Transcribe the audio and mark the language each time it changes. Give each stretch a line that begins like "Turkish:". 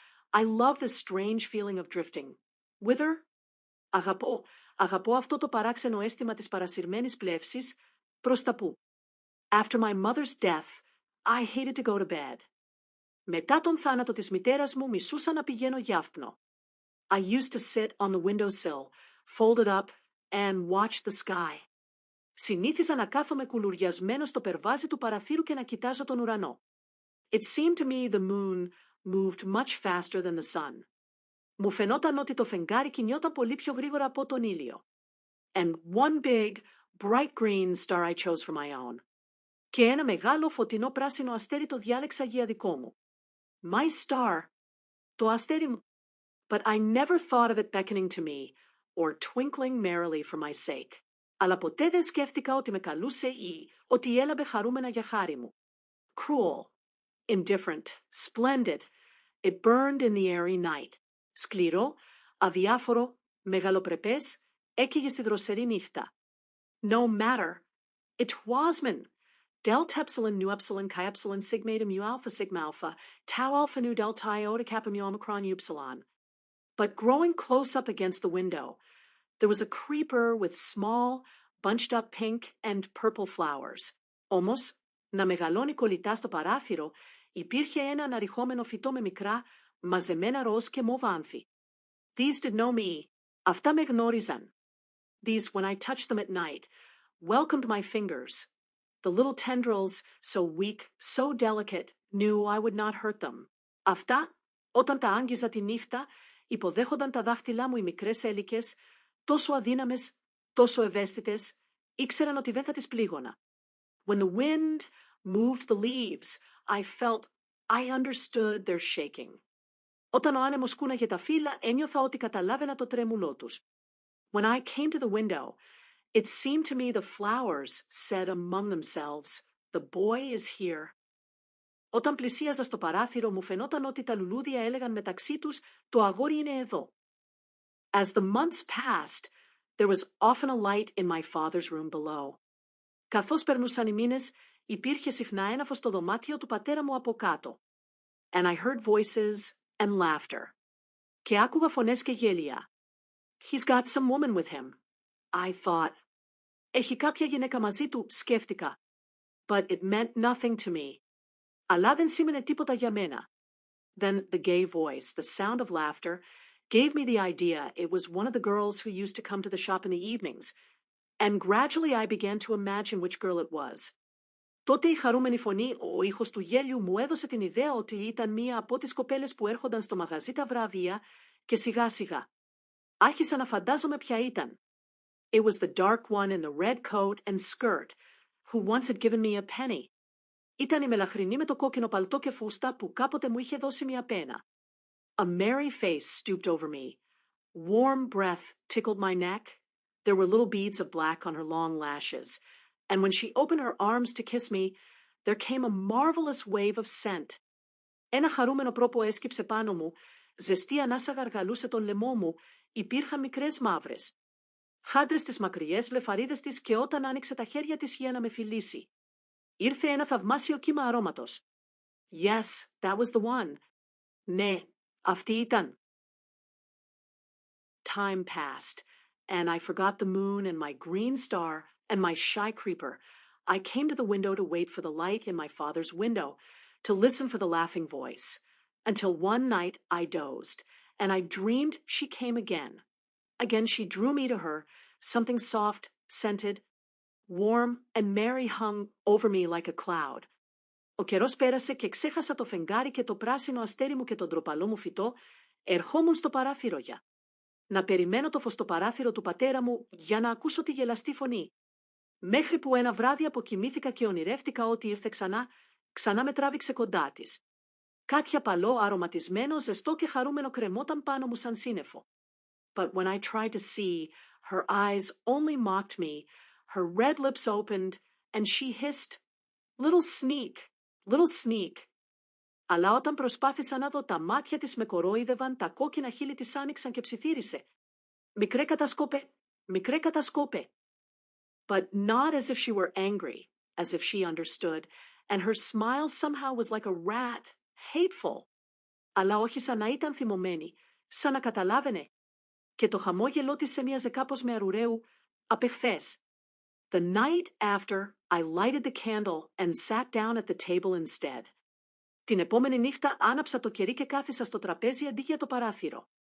English: I love this strange feeling of drifting. Whither?
Greek: Αγαπώ αυτό το παράξενο αίσθημα της παρασυρμένης πλεύσης, προς τα που.
English: After my mother's death, I hated to go to bed.
Greek: Μετά τον θάνατο της μητέρας μου, μισούσα να πηγαίνω για ύπνο.
English: I used to sit on the windowsill, folded up, and watch the sky.
Greek: Συνήθιζα να κάθομαι κουλουριασμένο στο περβάζι του παραθύρου και να κοιτάζω τον ουρανό.
English: It seemed to me the moon moved much faster than the sun.
Greek: Μου φαινόταν ότι το φεγγάρι κινιόταν πολύ πιο γρήγορα από τον ήλιο.
English: And one big, bright green star I chose for my own.
Greek: Και ένα μεγάλο φωτεινό πράσινο αστέρι το διάλεξα για δικό μου.
English: My star.
Greek: Το αστέρι μου.
English: But I never thought of it beckoning to me or twinkling merrily for my sake.
Greek: Αλλά ποτέ δεν σκέφτηκα ότι με καλούσε ή ότι έλαβε χαρούμενα για χάρη μου.
English: Cruel, indifferent, splendid, it burned in the airy night.
Greek: Σκληρό, αδιάφορο, μεγαλοπρεπές, έκαιγε στη δροσερή νύχτα.
English: No matter. It was men. Delta epsilon nu epsilon chi epsilon sigma eta mu alpha sigma alpha tau alpha nu delta iota kappa mu omicron upsilon. But growing close up against the window, there was a creeper with small, bunched-up pink and purple flowers.
Greek: Όμως, να μεγαλώνει κολλητά στο παράθυρο, υπήρχε ένα αναρριχόμενο φυτό με μικρά, μαζεμένα ροζ και μοβ άνθη.
English: These did know me.
Greek: Αυτά με γνώριζαν.
English: These, when I touched them at night, welcomed my fingers. The little tendrils, so weak, so delicate, knew I would not hurt them.
Greek: Αυτά, όταν τα άγγιζα τη νύχτα, υποδέχονταν τα δάχτυλά μου οι μικρές έλικες, τόσο αδύναμες, τόσο ευαίσθητες, ήξεραν ότι δεν θα τις πλήγωνα.
English: When the wind moved the leaves, I felt I understood their shaking.
Greek: Όταν ο άνεμος κούναγε τα φύλλα, ένιωθα ότι καταλάβαινα το τρέμουλό τους.
English: When I came to the window, it seemed to me the flowers said among themselves, "The boy is here."
Greek: Όταν πλησίαζα στο παράθυρο, μου φαινόταν ότι τα λουλούδια έλεγαν μεταξύ τους, «Το αγόρι είναι εδώ».
English: As the months passed, there was often a light in my father's room below.
Greek: Καθώς περνούσαν οι μήνες, υπήρχε συχνά ένα φως στο δωμάτιο του πατέρα μου από κάτω.
English: And I heard voices and laughter.
Greek: Και άκουγα φωνές και γέλια.
English: He's got some woman with him. I thought.
Greek: Έχει κάποια γυναίκα μαζί του, σκέφτηκα.
English: But it meant nothing to me.
Greek: Αλλά δεν σήμαινε τίποτα για μένα.
English: Then the gay voice, the sound of laughter, gave me the idea it was one of the girls who used to come to the shop in the evenings, and gradually I began to imagine which girl it was.
Greek: Τότε η χαρούμενη φωνή, ο ήχος του γέλιου μου έδωσε την ιδέα ότι ήταν μία από τις κοπέλες που έρχονταν στο μαγαζί τα βράδια και σιγά σιγά. Άρχισα να φαντάζομαι ποια ήταν.
English: It was the dark one in the red coat and skirt, who once had given me a penny.
Greek: Ήταν η μελαχρινή με το κόκκινο παλτό και φούστα που κάποτε μου είχε δώσει μία πένα.
English: A merry face stooped over me. Warm breath tickled my neck. There were little beads of black on her long lashes, and when she opened her arms to kiss me, there came a marvelous wave of scent.
Greek: Ένα χαρούμενο πρόπο έσκυψε πάνω μου, ζεστή ανάσα γαργαλούσε τον λαιμό μου, υπήρχαν μικρές μαύρες. Χάντρες τις μακριές βλεφαρίδες της και όταν άνοιξε τα χέρια της για να με φιλήσει. Ήρθε ένα θαυμάσιο κύμα αρώματος.
English: Yes, that was the one.
Greek: Ναι, αυτή ήταν.
English: Time passed, and I forgot the moon and my green star and my shy creeper. I came to the window to wait for the light in my father's window, to listen for the laughing voice, until one night I dozed, and I dreamed she came again. Again she drew me to her, something soft, scented, warm and merry hung over me like a cloud.
Greek: Ο καιρός πέρασε και ξέχασα το φεγγάρι και το πράσινο αστέρι μου και τον ντροπαλό μου φυτό, ερχόμουν στο παράθυρο για. Να περιμένω το φως στο παράθυρο του πατέρα μου για να ακούσω τη γελαστή φωνή. Μέχρι που ένα βράδυ αποκοιμήθηκα και ονειρεύτηκα ότι ήρθε ξανά με τράβηξε κοντά της. Κάτι απαλό, αρωματισμένο, ζεστό και χαρούμενο κρεμόταν πάνω μου σαν σύννεφο.
English: But when I tried to see, her eyes only mocked me, her red lips opened, and she hissed, "Little sneak, little sneak."
Greek: Αλλά όταν προσπάθησα να δω, τα μάτια της με κορόιδευαν, τα κόκκινα χείλη της άνοιξαν και ψιθύρισε. «Μικρέ κατασκόπε, μικρέ κατασκόπε».
English: But not as if she were angry, as if she understood, and her smile somehow was like a rat, hateful.
Greek: Αλλά όχι σαν να ήταν θυμωμένη, σαν να καταλάβαινε. Και το χαμόγελό της έμοιαζε κάπως με αρουραίου, απεχθές.
English: The night after, I lighted the candle and sat down at the table instead.
Greek: Την επόμενη νύχτα άναψα το κερί και κάθισα στο τραπέζι αντί για το παράθυρο.